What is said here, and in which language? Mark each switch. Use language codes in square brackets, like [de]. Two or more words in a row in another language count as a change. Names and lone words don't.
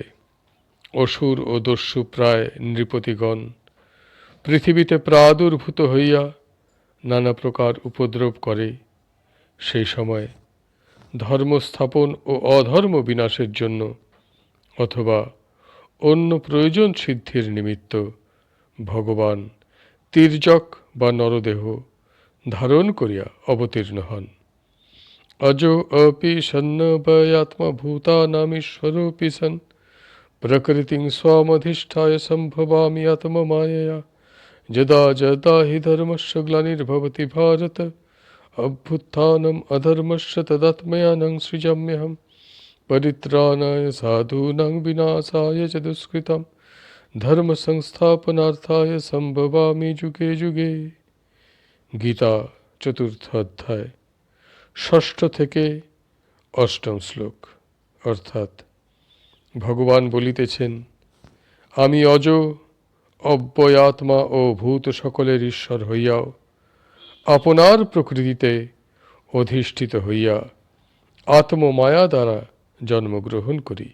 [bn] অসুর ও দস্যু প্রায় নৃপতিগণ পৃথিবীতে প্রাদুর্ভূত হইয়া নানা প্রকার উপদ্রব করে, সেই সময় ধর্ম স্থাপন ও অধর্ম বিনাশের জন্য অথবা অন্য প্রয়োজন সিদ্ধির নিমিত্ত ভগবান তির্যক বা নরদেহ ধারণ করিয়া অবতীর্ণ হন। [sa] अजो अपि सन्नभयात्मा भूतानामीश्वरोऽपि सन् प्रकृतिं स्वामधिष्ठाय सम्भवामि आत्ममायया यदा यदा हि धर्मस्य ग्लानिर्भवति भारत अभ्युत्थानम् अधर्मस्य तदात्मयानं सृजाम्यहम् परित्राणाय साधूनां विनाशाय च दुष्कृतं धर्म संस्थापनार्थाय सम्भवामि जुगे जुगे। गीता चतुर्थ अध्याय [bn] ষষ্ঠ থেকে অষ্টম শ্লোক। অর্থাৎ ভগবান বলিতেছেন, আমি অজ, অব্যয়াত্মা ও ভূত সকলের ঈশ্বর হইয়াও আপনার প্রকৃতিতে অধিষ্ঠিত হইয়া আত্মমায়া দ্বারা জন্মগ্রহণ করি।